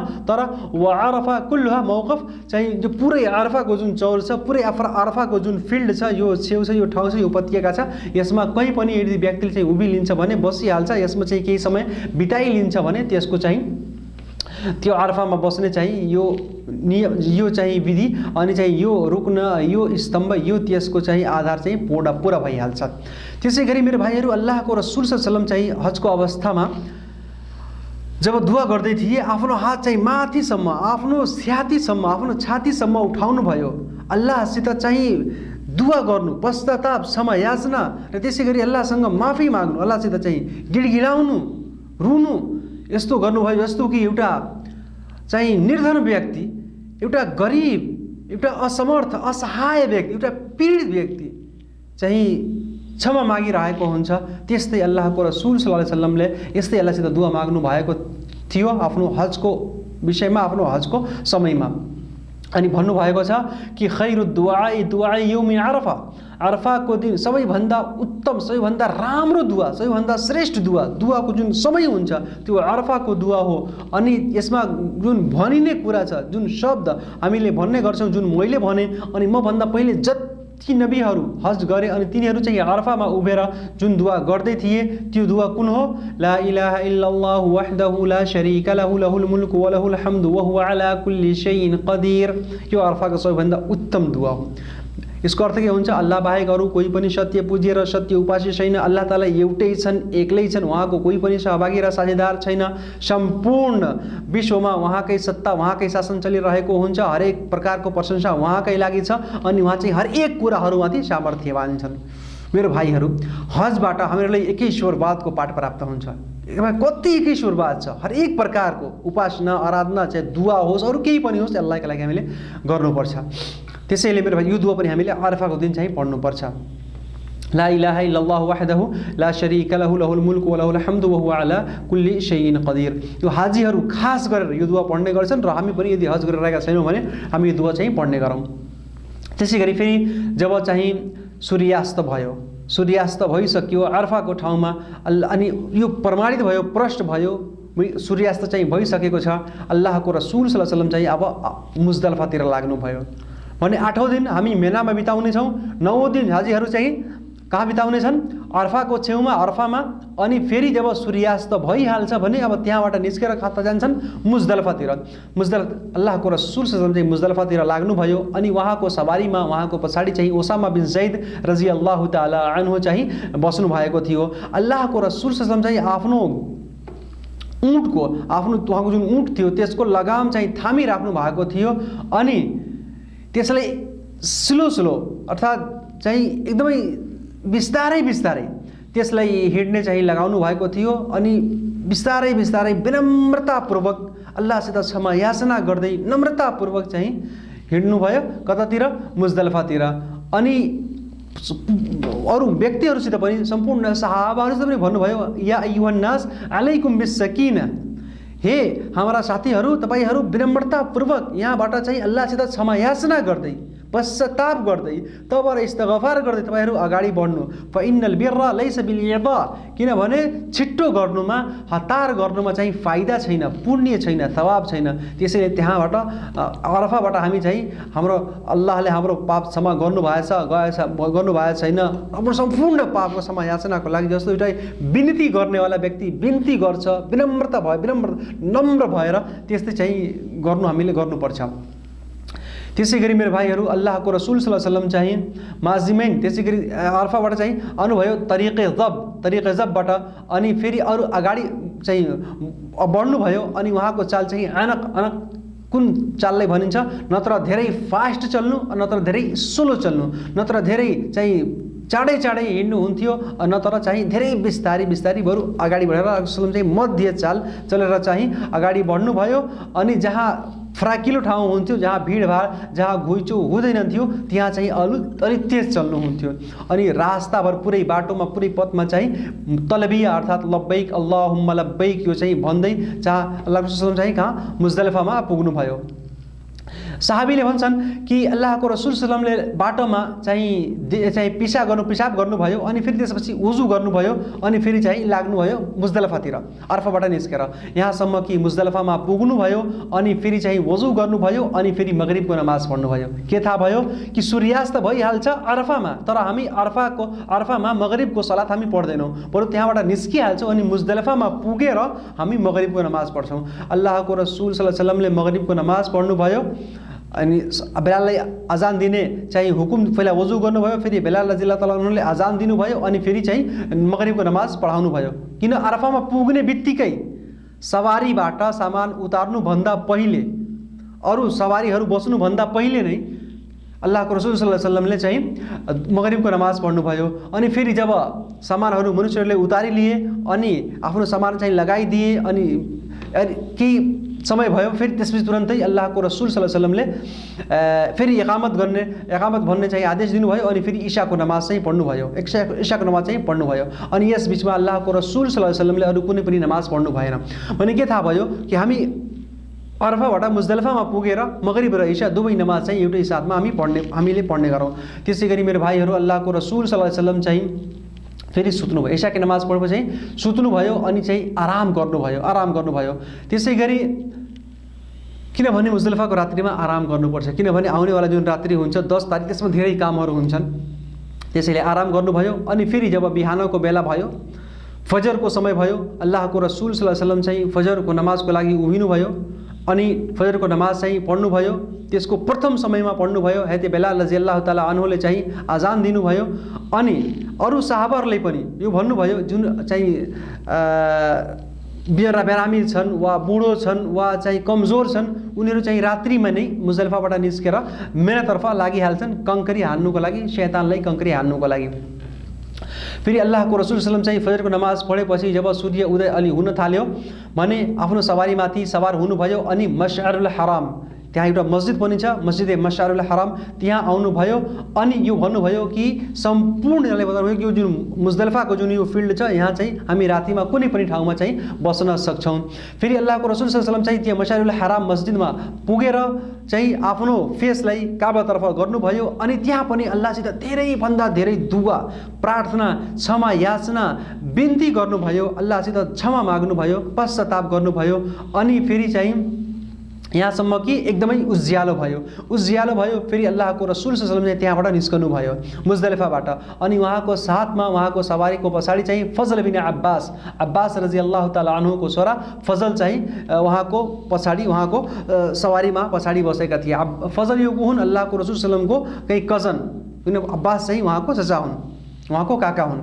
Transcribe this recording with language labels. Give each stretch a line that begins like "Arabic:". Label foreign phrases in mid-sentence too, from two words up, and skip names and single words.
Nepali: तर
Arabic: وعرفة كلها موقف,
Nepali: चाहिँ जो पुरै अरफाको जुन चौर छ, पुरै अरफाको जुन फिल्ड छ, यो छेउ छ, यो ठाउँ छ, यो उपत्यका छ, यसमा कहीँ पनि यदि व्यक्तिले चाहिँ उभिलिन्छ भने बसिहाल्छ, यसमा चाहिँ केही समय बिताइलिन्छ भने त्यसको चाहिँ त्यो अरफामा बस्ने चाहिँ यो चाहिँ विधि अनि चाहिँ यो रुक्न, यो स्तम्भ, यो त्यसको चाहिँ आधार चाहिँ पूरा भइहाल्छ। त्यसै गरी मेरो भाइहरू, अल्लाहको रसूल
Arabic: صلى الله عليه وسلم
Nepali: चाहिँ हजको अवस्थामा जब दुआ गर्दै थिए आफ्नो हात चाहिँ माथिसम्म, आफ्नो छातीसम्म, आफ्नो छातीसम्म उठाउनु भयो। अल्लाहसित चाहिँ दुआ गर्नु, पश्चाताप, क्षमा याचना र त्यसै गरी अल्लाहसँग माफी माग्नु, अल्लाहसित चाहिँ गिडगिडाउनु, रुनु, यस्तो गर्नुभयो जस्तो कि एउटा चाहिँ निर्धन व्यक्ति, एउटा गरिब, एउटा असमर्थ असहाय व्यक्ति, एउटा पीडित व्यक्ति चाहिँ क्षमा मागिरहेको हुन्छ। त्यस्तै अल्लाहको रसूल
Arabic: صلى الله عليه وسلمले
Nepali: यस्तै अल्लाहसित दुआ माग्नु भएको थियो आफ्नो हजको विषयमा, आफ्नो हजको समयमा। अनि भन्नुभएको छ कि
Arabic: خير الدعاء دعاء يوم عرفة,
Nepali: अरफाको दिन सबैभन्दा उत्तम, सबैभन्दा राम्रो दुआ, सबैभन्दा श्रेष्ठ दुआ, दुआको जुन समय हुन्छ त्यो अरफाको दुआ हो। अनि यसमा जुन भनिने कुरा छ, जुन शब्द हामीले भन्ने गर्छौँ, जुन मैले भने अनि मभन्दा पहिले जति नबीहरू हज गरे अनि तिनीहरू चाहिँ अरफामा उभिएर जुन दुआ गर्दै थिए त्यो दुआ कुन हो?
Arabic: لا إله إلا الله وحده لا شريك له له الملك وله الحمد وهو على كل شيء قدير.
Nepali: यो अरफाको सबैभन्दा उत्तम दुआ हो। यसको अर्थ के हुन्छ? अल्लाह बाहेक अरू कोही पनि सत्य पूज्य र सत्य उपास्य छैन। अल्लाह ताला एउटै छन्, एक्लै छन्, उहाँको कोही पनि सहभागी र साझेदार छैन। सम्पूर्ण विश्वमा उहाँकै सत्ता, उहाँकै शासन चलिरहेको हुन्छ। हरेक प्रकारको प्रशंसा उहाँकै लागि छ अनि उहाँ चाहिँ हरेक कुराहरूमाथि सामर्थ्यवान छन्। मेरो भाइहरू, हजबाट हामीहरूलाई एकेश्वरवादको पाठ प्राप्त हुन्छ। कति एकेश्वरवाद छ, हरेक प्रकारको उपासना आराधना, चाहे दुआ होस् अरू केही पनि होस्, अल्लाहका लागि हामीले गर्नुपर्छ। त्यसैले मेरो भाइ यो दुआ पनि हामीले अरफाको दिन चाहिँ पढ्नुपर्छ।
Arabic: لا إله إلا الله وحده لا شريك له له الملك وله الحمد وهو على كل شيء قدير.
Nepali: यो हाजीहरू खास गरेर यो दुआ पढ्ने गर्छन् र हामी पनि यदि हज गरिरहेका छैनौँ भने हामी यो दुआ चाहिँ पढ्ने गरौँ। त्यसै गरी फेरि जब चाहिँ सूर्यास्त भयो, सूर्यास्त भइसक्यो अरफाको ठाउँमा, अनि यो प्रमाणित भयो, प्रष्ट भयो सूर्यास्त चाहिँ भइसकेको छ। अल्लाहको रसूल
Arabic: صلى الله عليه وسلم
Nepali: चाहिँ अब मुजदलफातिर लाग्नुभयो भने 8औं दिन हामी मेनामा बिताउने छौँ, 9औं दिन हाजीहरू चाहिँ कहाँ बिताउने छन्? अरफाको छेउमा, अरफामा। अनि फेरि जब सूर्यास्त भइहाल्छ भने अब त्यहाँबाट निस्केर कता जान्छन्? मुजदलफातिर। अल्लाहको रसूल
Arabic: صلى الله عليه وسلم
Nepali: चाहिँ मुजदलफातिर लाग्नुभयो अनि उहाँको सवारीमा, उहाँको पछाडि चाहिँ उसामा बिन जैद
Arabic: رضي الله تعالى عنه
Nepali: चाहिँ बस्नु भएको थियो। अल्लाहको रसूल
Arabic: صلى الله عليه وسلم
Nepali: चाहिँ आफ्नो ऊँटको, आफ्नो उहाँको जुन ऊँट थियो त्यसको लगाम चाहिँ थामिराख्नु भएको थियो अनि त्यसलाई स्लो स्लो अर्थात् चाहिँ एकदमै बिस्तारै बिस्तारै त्यसलाई हिँड्ने चाहिँ लगाउनु भएको थियो अनि बिस्तारै बिस्तारै विनम्रतापूर्वक अल्लाहसित क्षमा याचना गर्दै नम्रतापूर्वक चाहिँ हिँड्नुभयो। कतातिर? मुजदलफातिर। अनि अरू व्यक्तिहरूसित पनि, सम्पूर्ण सहाबाहरूसित पनि भन्नुभयो,
Arabic: يا أيها الناس عليكم بالسكينة,
Nepali: हे हाम्रा साथीहरू, तपाईहरू विनम्रतापूर्वक यहाँबाट चाहिँ अल्लाहसित क्षमा याचना गर्दै, पश्चाताप गर्दै, तबर इस्तगफार गर्दै तपाईहरू अगाडि बढ्नु।
Arabic: فإن البر ليس بالإيضاع,
Nepali: किनभने छिट्टो गर्नुमा, हतार गर्नुमा चाहिँ फाइदा छैन, पुण्य छैन, थवाब छैन। त्यसैले त्यहाँबाट अरफाबाट हामी चाहिँ हाम्रो अल्लाहले हाम्रो पाप क्षमा गर्नुभएको छैन, हाम्रो सम्पूर्ण पापको क्षमा याचनाको लागि जस्तो एउटा विनती गर्नेवाला व्यक्ति विनती गर्छ, नम्र भएर त्यस्तै चाहिँ गर्नु हामीले गर्नुपर्छ। त्यसै गरी मेरो भाइहरू, अल्लाहको रसूल
Arabic: صلى الله عليه وسلم
Nepali: चाहिँ माजिमैन, त्यसै गरी अरफाबाट चाहिँ आउनुभयो तरिके जबबाट अनि फेरि अरू अगाडि चाहिँ बढ्नुभयो अनि उहाँको चाल चाहिँ अनक कुन चाललाई भनिन्छ? नत्र धेरै फास्ट चल्नु, नत्र धेरै स्लो चल्नु, नत्र धेरै चाहिँ चाँडै हिँड्नु हुन्थ्यो, नत्र चाहिँ धेरै बिस्तारी बरु अगाडि बढेर रसूल चाहिँ मध्य चाल चलेर चाहिँ अगाडि बढ्नुभयो। अनि जहाँ फराकिलो ठाउँ हुन्थ्यो, जहाँ भिडभाड, जहाँ घुइँचो हुँदैन थियो, त्यहाँ चाहिँ अलिक तेज चल्नुहुन्थ्यो। अनि रास्ताभर पुरै बाटोमा, पुरै पथमा चाहिँ तलबिया अर्थात्
Arabic: لبيك اللهم لبيك
Nepali: यो चाहिँ भन्दै अल्लाह रसूल चाहिँ कहाँ? मुजदलिफामा पुग्नुभयो। साहाबीले भन्छन् कि अल्लाहको रसूल
Arabic: صلى الله عليه وسلمले
Nepali: बाटोमा चाहिँ पिसाब गर्नुभयो अनि फेरि त्यसपछि वुजु गर्नुभयो अनि फेरि चाहिँ लाग्नुभयो मुजदलिफातिर अरफाबाट निस्केर, यहाँसम्म कि मुजदलिफामा पुग्नुभयो अनि फेरि चाहिँ वुजु गर्नुभयो अनि फेरि मगरिबको नमाज पढ्नुभयो। के थाहा भयो कि सूर्यास्त भइहाल्छ अरफामा, तर हामी अरफामा मगरिबको सलात हामी पढ्दैनौँ, बरु त्यहाँबाट निस्किहाल्छौँ अनि मुजदलिफामा पुगेर हामी मगरिबको नमाज पढ्छौँ। अल्लाहको रसूल
Arabic: صلى الله عليه وسلمले
Nepali: मगरिबको नमाज पढ्नुभयो अनि बेलाललाई अजान दिने चाहिँ हुकुम, पहिला वजु गर्नुभयो, फेरि बेलाल
Arabic: رضي الله تعالى عنهले
Nepali: अजान दिनुभयो अनि फेरि चाहिँ मगरिबको नमाज पढाउनु भयो। किन? अरफामा पुग्ने बित्तिकै सवारीबाट सामान उतार्नुभन्दा पहिले, अरू सवारीहरू बस्नुभन्दा पहिले नै अल्लाहको रसूल
Arabic: صلى الله عليه وسلمले
Nepali: चाहिँ मगरिबको नमाज पढ्नुभयो। अनि फेरि जब सामानहरू मनुष्यहरूले उतारिलिए अनि आफ्नो सामान चाहिँ लगाइदिए अनि केही समय भयो, फेरि त्यसपछि तुरन्तै अल्लाहको रसुल
Arabic: صلى الله عليه وسلمले
Nepali: फेरि एकामत भन्ने चाहिँ आदेश दिनुभयो अनि फेरि इशाको नमाज चाहिँ पढ्नुभयो, इशाको नमाज चाहिँ पढ्नुभयो। अनि यस बिचमा अल्लाहको रसुल
Arabic: صلى الله عليه وسلمले
Nepali: अरू कुनै पनि नमाज पढ्नु भएन। भने के थाहा भयो कि हामी अरफाबाट मुजदलिफामा पुगेर मगरिब र इशा दुवै नमाज चाहिँ एउटै साथमा हामीले पढ्ने गरौँ। त्यसै गरी मेरो भाइहरू, अल्लाहको रसुल
Arabic: صلى الله عليه وسلم
Nepali: चाहिँ फेरि सुत्नुभयो, इशाको नमाज पढेपछि चाहिँ सुत्नुभयो अनि चाहिँ आराम गर्नुभयो। त्यसै गरी किनभने मुजदलिफाको रात्रिमा आराम गर्नुपर्छ, किनभने आउनेवाला जुन रात्रि हुन्छ 10 तारिक, त्यसमा धेरै कामहरू हुन्छन्, त्यसैले आराम गर्नुभयो। अनि फेरि जब बिहानको बेला भयो, फजरको समय भयो, अल्लाहको रसुल
Arabic: صلى الله عليه وسلم
Nepali: चाहिँ फजरको नमाजको लागि उभिनुभयो अनि फजरको नमाज चाहिँ पढ्नुभयो। त्यसको प्रथम समयमा पढ्नुभयो। हैते बेलाल
Arabic: رضي الله تعالى عنهले
Nepali: चाहिँ आजान दिनुभयो अनि अरू सहाबाहरूले पनि यो भन्नुभयो, जुन चाहिँ बिरामी छन् वा बुढो छन् वा चाहिँ कमजोर छन्, उनीहरू चाहिँ रात्रिमा नै मुजदलिफाबाट निस्केर मेनातर्फ लागिहाल्छन् कङ्करी हान्नुको लागि, शैतानलाई कङ्करी हान्नुको लागि। फेरि अल्लाहको रसुल
Arabic: صلى الله عليه وسلم
Nepali: चाहिँ फजरको नमाज पढेपछि जब सूर्य उदय अलि हुन थाल्यो भने आफ्नो सवारीमाथि सवार हुनुभयो अनि मशअरुल हराम, त्यहाँ एउटा मस्जिद पनि छ, मस्जिद मशअरुल हराम, त्यहाँ आउनुभयो अनि यो भन्नुभयो कि सम्पूर्णले बताउनुभयो कि यो जुन मुजदलिफाको जुन यो फिल्ड छ, यहाँ चाहिँ हामी रातिमा कुनै पनि ठाउँमा चाहिँ बस्न सक्छौँ। फेरि अल्लाहको रसुल
Arabic: صلى الله عليه وسلم
Nepali: चाहिँ त्यहाँ मशअरुल हराम मस्जिदमा पुगेर चाहिँ आफ्नो फेसलाई काबातर्फ गर्नुभयो अनि त्यहाँ पनि अल्लाहसित धेरैभन्दा धेरै दुआ, प्रार्थना, क्षमा याचना, बिन्ती गर्नुभयो, अल्लाहसित क्षमा माग्नुभयो, पश्चाताप गर्नुभयो। अनि फेरि चाहिँ यहाँसम्म कि एकदमै उज्यालो भयो। फेरि अल्लाहको रसुल
Arabic: صلى الله عليه وسلم
Nepali: चाहिँ त्यहाँबाट निस्कनु भयो मुजदलिफाबाट अनि उहाँको साथमा उहाँको सवारीको पछाडि चाहिँ फजल बिन अब्बास
Arabic: رضي الله تعالى عنهको
Nepali: छोरा फजल चाहिँ उहाँको पछाडि उहाँको सवारीमा पछाडि बसेका थिए। फजल यो हुन् अल्लाहको रसुल
Arabic: صلى الله عليه وسلمको
Nepali: केही कजन, किन अब्बास चाहिँ उहाँको चचा हुन्, उहाँको काका हुन्।